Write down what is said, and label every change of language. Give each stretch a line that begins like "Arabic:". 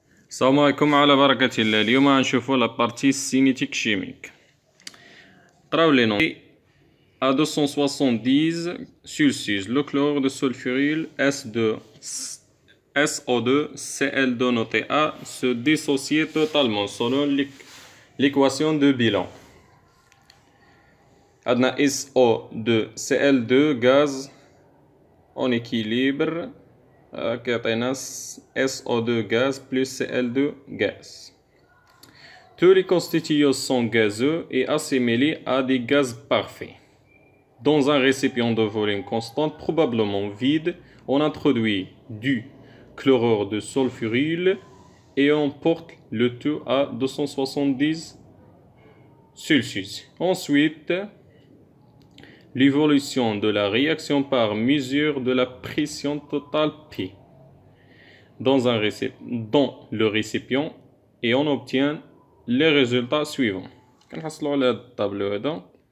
Arabic: السلام عليكم على بركة الله. اليوم غنشوفو لا بارتي سينيتيك شيميك. قراو لي نون.
French: À 270 Celsius, le chlore de sulfuryle S2 SO2 Cl2 noté A se dissociait totalement selon l'équation de bilan.
Arabic: عندنا
French: SO2 Cl2 gaz en équilibre
Arabic: كيعطينا
French: SO2 gaz plus Cl2 gaz. Tous les constituants sont gazeux et assimilés à des gaz parfaits. Dans un récipient de volume constant, probablement vide, on introduit du chlorure de sulfuryle et on porte le tout à 270 Celsius. Ensuite, l'évolution de la réaction par mesure de la pression totale P dans le récipient et on obtient les résultats suivants.
Arabic: كنحصلوا على هذا الطابلو هذا.